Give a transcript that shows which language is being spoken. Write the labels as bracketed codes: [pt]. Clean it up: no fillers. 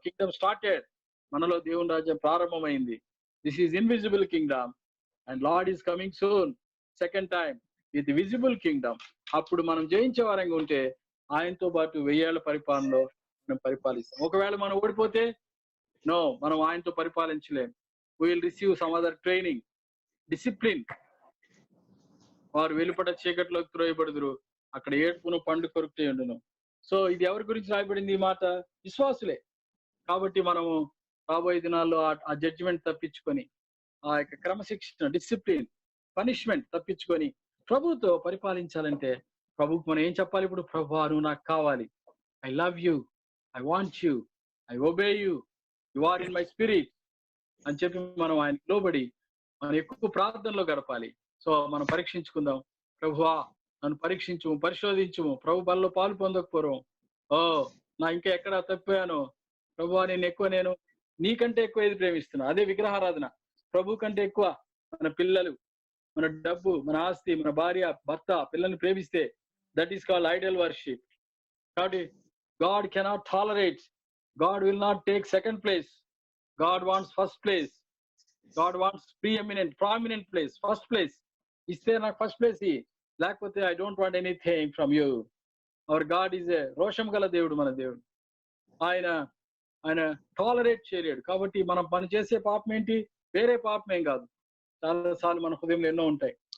[en] kingdom started, [te] మనలో దేవుని రాజ్యం ప్రారంభమైంది. [en] This is invisible kingdom and lord is coming soon second time with visible kingdom. [te] అప్పుడు మనం జయించే వారంగా ఉంటే ఆయనతో పాటు 1000 ఏళ్ల పరిపాలనలో మనం పరిపాలిస్తాం. ఒకవేళ మనం ఓడిపోతే మనం ఆయనతో పరిపాలించలేం. [en] we will receive some other training, discipline. [te] వారు వెలుపట చీకట్లోకి త్రోయబడుదురు, అక్కడ ఏడ్పును పండు కొరుకుతూ ఉండును. సో ఇది ఎవరి గురించి రాయబడింది ఈ మాట? విశ్వాసులే. కాబట్టి మనము రాబోయే దినాల్లో ఆ జడ్జిమెంట్ తప్పించుకొని, ఆ యొక్క క్రమశిక్షణ, డిసిప్లిన్, పనిష్మెంట్ తప్పించుకొని ప్రభుతో పరిపాలించాలంటే ప్రభుకు మనం ఏం చెప్పాలి? ఇప్పుడు ప్రభువా నువ్వు నాకు కావాలి, [en] I love you, I want you, I obey you, you are in my spirit [te] అని చెప్పి మనం ఆయనకు లోబడి మనం ఎక్కువ ప్రార్థనలో గడపాలి. సో మనం పరీక్షించుకుందాం. ప్రభువా నన్ను పరీక్షించుము, పరిశోధించుము. ప్రభు బల్లో పాలు పొందకపోవడం, నా ఇంకా ఎక్కడ తప్పిపోయాను ప్రభువా, నేను నీకంటే ఎక్కువ ఏది ప్రేమిస్తున్నా? అదే విగ్రహారాధన. ప్రభు కంటే ఎక్కువ మన పిల్లలు, మన డబ్బు, మన ఆస్తి, మన భార్య, భర్త, పిల్లల్ని ప్రేమిస్తే [en] That is called idol worship. కాబట్టి God cannot tolerate, God will not take second place. God wants first place. God wants preeminent, prominent place, first place. [te] ఇస్తే నాకు [en] First place, లేకపోతే I don't want anything from you. Our God is a [te] రోషం గల దేవుడు. మన దేవుడు ఆయన tolerate చేయలేడు. కాబట్టి మనం పని చేసే పాపం ఏంటి? వేరే పాపం ఏం కాదు. చాలాసార్లు మన హృదయంలో ఎన్నో ఉంటాయి.